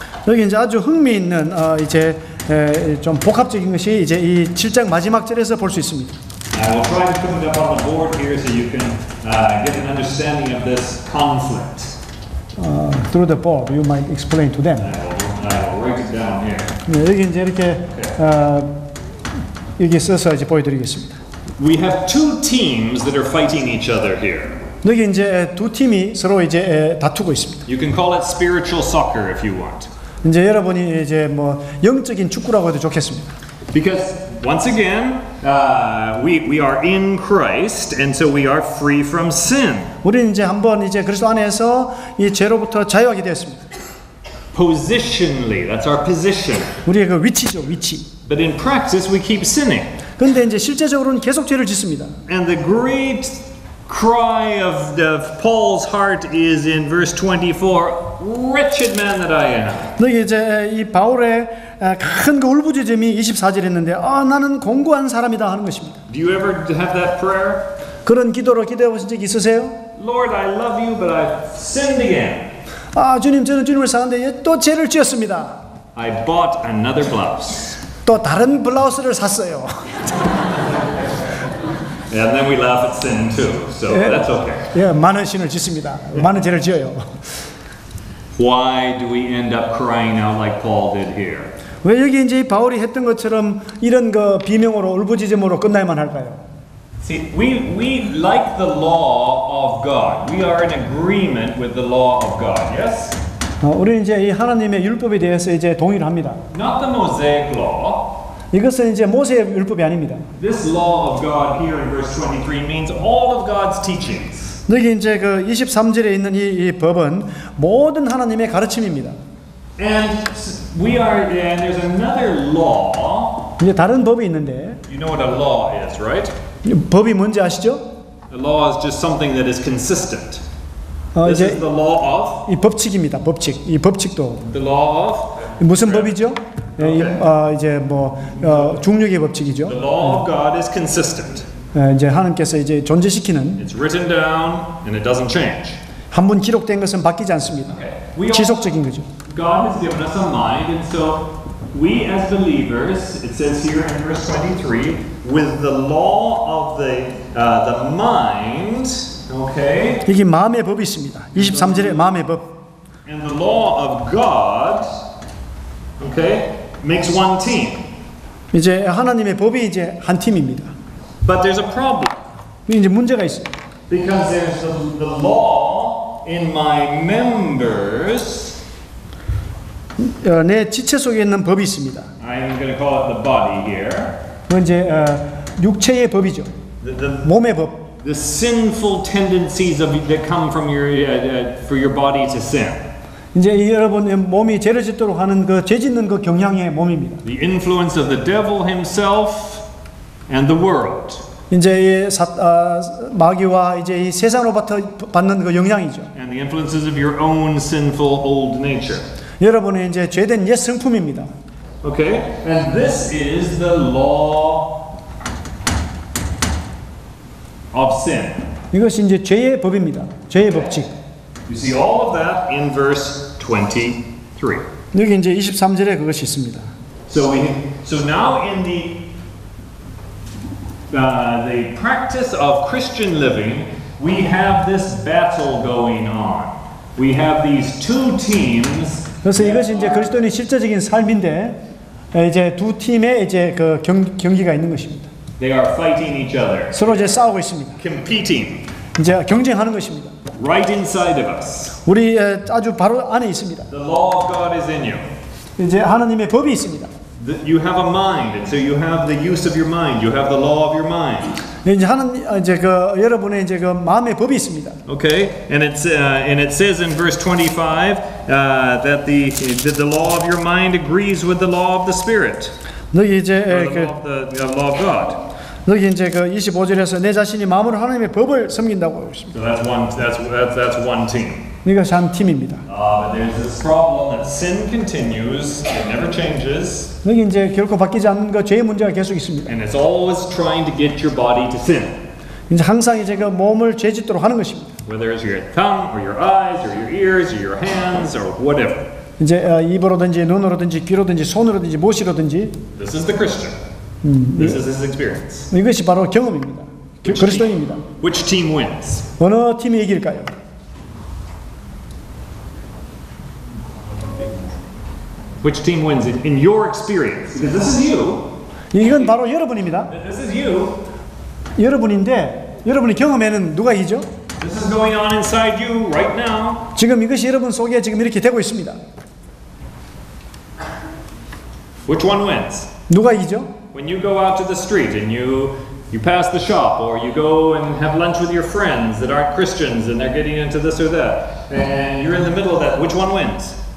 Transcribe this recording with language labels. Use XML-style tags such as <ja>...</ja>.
<ko>여기 이제 아주 흥미있는 이제 좀 복합적인 것이 이제 이 7장 마지막 절에서 볼 수 있습니다.</ko> <en>I will try to put it up on the board here so you can get an understanding of this conflict. Through the board, you might explain to them. I will write it down here.</en> <ko>네, 여기 이제 이렇게 여기 써서 이제 보여드리겠습니다.</ko> <en>We have two teams that are fighting each other here.</en> <ko>여기 이제 두 팀이 서로 이제 다투고 있습니다.</ko> <en>You can call it spiritual soccer if you want.</en> <ko>이제 여러분이 이제 뭐 영적인 축구라고 해도 좋겠습니다.</ko> <en>Because once again, we are in Christ, and so we are free from sin.</en> <ko>우리는 이제 한번 이제 그리스도 안에서 이 죄로부터 자유하게 되었습니다.</ko> <en>Positionally, that's our position.</en> <ko>우리의 그 위치죠, 위치.</ko> <en>But in practice, we keep sinning.</en> <ko>그런데 이제 실제적으로는 계속 죄를 짓습니다.</ko> <en>And the great cry of Paul's heart is in verse 24, wretched man that I am.</en> <ko>여기 이제 이 바울의 큰 그 울부짖음이 24절에 있는데 나는 공고한 사람이다 하는 것입니다.</ko> <en>Do you ever have that prayer?</en> <ko>그런 기도로 기도해 보신 적 있으세요?</ko> <en>Lord, I love you, but I've sinned again.</en> <ko>주님, 저는 주님을 사는데 또 죄를 지었습니다.</ko> <en>I bought another blouse.</en> <ko>또 다른 블라우스를 샀어요.</ko> <en>And then we laugh at sin too, so that's okay.</en> <ko>예, 많은 신을 짓습니다. 많은 죄를 지어요.</ko> <en>Why do we end up crying out like Paul did here?</en> <ko>왜 여기 이제 바울이 했던 것처럼 이런 그 비명으로 울부짖음으로 끝나야만 할까요?</ko> <en>See, we like the law of God. We are in agreement with the law of God, yes?</en> <ko>우리는 이제 이 하나님의 율법에 대해서 이제 동의를 합니다.</ko> <en>Not the Mosaic law.</en> <ko>이것은 이제 모세의 율법이 아닙니다.</ko> <en>This law of God here in verse 23 means all of God's teachings.</en> <ko>여기 이제 그 23절에 있는 이 법은 모든 하나님의 가르침입니다.</ko> <en>And there's another law</en> <ko>이제 다른 법이 있는데</ko> <en>You know what a law is, right?</en> <ko>법이 뭔지 아시죠?</ko> <en>A law is just something that is consistent. This is</en> <ko>이제</ko> <en>the law of.</en> <ko>이 법칙입니다. 법칙. 이 법칙도</ko> <en>The law of.</en> <ko>무슨 법이죠? 이제 뭐 중력의 법칙이죠.</ko> <en>The law of God is consistent.</en> <ko>이제 하나님께서 이제 존재시키는</ko> <en>It's written down and it doesn't change.</en> <ko>한 번 기록된 것은 바뀌지 않습니다. 지속적인 거죠.</ko> <en>God has given us a mind, and so we as believers, it says here in verse 23, with the law of the mind, okay,</en> <ko>이게 마음의 법이 있습니다. 23절에 마음의 법.</ko> <en>and the law of God, okay, makes one team.</en> <ko>이제 하나님의 법이 이제 한 팀입니다.</ko> <en>But there's a problem</en> <ko>이제 문제가 있어요.</ko> <en>because there's the law in my members.</en> <ko>내 지체 속에 있는 법이 있습니다.</ko> <en>I'm going to call it the body here.</en> <ko>그건 이제 육체의 법이죠. 몸의 법.</ko> <en>The sinful tendencies that come from for your body to sin.</en> <ko>이제 여러분 몸이 죄를 짓도록 하는 그 죄 짓는 그 경향의 몸입니다.</ko> <en>The influence of the devil himself and the world.</en> <ko>이제 마귀와 이제 이 세상으로부터 받는 그 영향이죠.</ko> <en>And the influences of your own sinful old nature.</en> <ko>여러분의 이제 죄된 옛 성품입니다.</ko> <en>Okay? And this is the law of sin.</en> <ko>이것이 이제 죄의 법입니다. 죄의 법칙.</ko> <en>You see all of that in verse 23.</en> <ko>여기 이제 23절에 그것이 있습니다.</ko> <en>So now in the practice of Christian living, we have this battle going on. We have these two teams.</en> <ko>그래서 이것이 이제 그리스도인의 실제적인 삶인데 이제 두 팀의 이제 그 경기가 있는 것입니다.</ko> <en>They are fighting each other.</en> <ko>서로 이제 싸우고 있습니다.</ko> <en>Competing.</en> <ko>이제 경쟁하는 것입니다.</ko> <en>Right inside of us.</en> <ko>우리 아주 바로 안에 있습니다.</ko> <en>The law of God is in you.</en> <ko>이제 하나님의 법이 있습니다.</ko> <en>You have a mind, and so you have the use of your mind. You have the law of your mind.</en> <ko>이제 이제 그 여러분의 이제 그 마음의 법이 있습니다.</ko> <en>Okay, and it says in verse 25 that the law of your mind agrees with the law of the Spirit.</en> <ko>너희 이제</ko> <en>The law of God.</en> <ko>너희 이제 그 25절에서 내 자신이 마음으로 하나님의 법을 섬긴다고 하고 있습니다.</ko> <en>So that's one team.</en> <ko>이것이 한 팀입니다.</ko> <en>But there's this problem that sin continues, it never changes,</en> <ko>여기 이제 결코 바뀌지 않는 그 죄의 문제가 계속 있습니다.</ko> <en>and it's always trying to get your body to sin.</en> <ko>이제 항상 이제 그 몸을 죄짓도록 하는 것입니다.</ko> <en>Whether it's your tongue or your eyes or your ears or your hands or whatever.</en> <ko>이제 입으로든지 눈으로든지 귀로든지 손으로든지 무엇이로든지</ko> <en>This is the Christian. This is his experience.</en> <ko>이것이 바로 경험입니다. 그리스도인입니다.</ko> <en>Which team wins?</en> <ko>어느 팀이 이길까요?</ko> <en>Which team wins in your experience? Because this is you.</en> <ko>이건 바로 여러분입니다.</ko> <en>This is you.</en> <ko>여러분인데 여러분의 경험에는 누가 이기죠?</ko> <en>This is going on inside you right now.</en> <ko>지금 이것이 여러분 속에 지금 이렇게 되고 있습니다.</ko> <en>Which one wins?</en> <ko>누가 이기죠?</ko> <en>When you go out to the street and you pass the shop, or you go and have lunch with your friends that aren't Christians and they're getting into this or that, and you're in the middle of that, which one wins?</en>